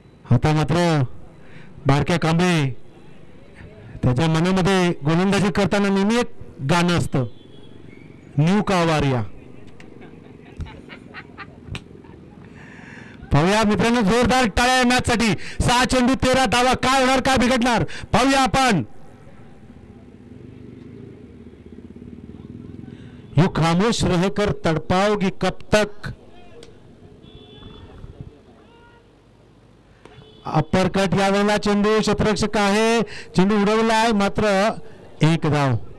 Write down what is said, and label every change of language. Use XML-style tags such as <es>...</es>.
<mr>आता मात्र बारक्या कांबळे त्याच्या मनामध्ये गोलंदाजी करताना नेहमी एक गाणं असतं, न्यू कावारिया. पाहूया मित्रांनो, जोरदार टाळ्या मॅच साठी. 6 चेंडू 13 धावा. काय होणार, काय बिघडणार, पाहूया आपण.</mr> <hi>यू खामोश रहकर तड़पाओगी कब तक.</hi> <mr>अप्पर कट यावेळेला चेंडू क्षेत्ररक्षक आहे, चेंडू उडवलाय, मात्र 1 धाव.</mr>